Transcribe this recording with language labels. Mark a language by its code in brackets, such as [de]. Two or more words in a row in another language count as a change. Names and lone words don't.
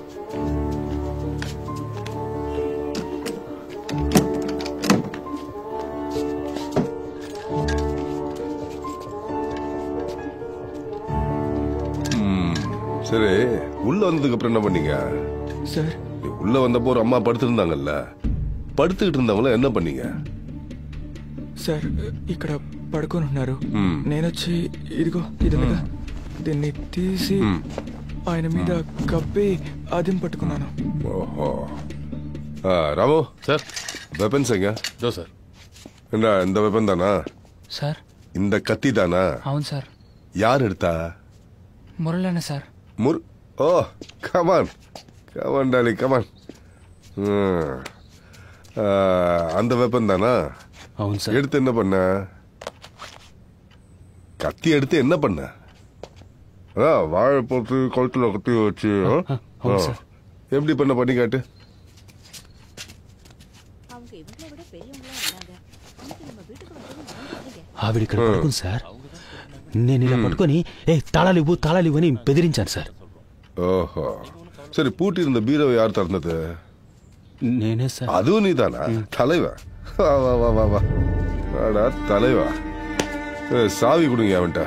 [ta] சரி, உள்ள வந்ததுக்கு அப்புறம் என்ன பண்ணீங்க சார்? உள்ள வந்தப்போ ஒரு அம்மா படுத்திருந்தாங்கல்ல, పడుతుகிட்டு இருந்தவங்கள என்ன பண்ணீங்க? [te] సార్ ఇక్కడ పడుకొని ఉన్నారు. నేనొచ్చి ఇదిగో ఇదిగా దీన్ని తీసి ఆయన మీద కప్పి అదిం పట్టుకున్నాను. [ta] ஓஹோ. ராமு சார், வெப்பன்ஸ் எங்க? இதோ சார். இந்த வெப்பன் தானா సార్? இந்த கத்தி தானா? [te] అవును సార్. [ta] யார் எடுத்தா? [te] మురళన్న సార్. [en] oh come on come on Dolly come on. [ta] அந்த வெப்பன் தானா? [te] అవును సార్. [ta] எடுத்து என்ன பண்ண? கத்தி எடுத்து என்ன பண்ண? வாழை போட்டு கழுத்துல கத்தி வச்சு எப்படி பண்ணி காட்டு. [te] ఆవిడ ఇక్కడ పడుకుంది సార్. నేను ఇలా పట్టుకొని తాళాలివ్వు అని బెదిరించాను సార్. [ta] ஓஹோ சரி பூட்டி இருந்த பீரோவை யார் திறந்தது? [te] నేనే సార్. [ta] அதுவும் நீதானா? தலைவா வா வா வா வா வா ஆடா தலைவா. சாவி கொடுங்க அவன்கிட்ட.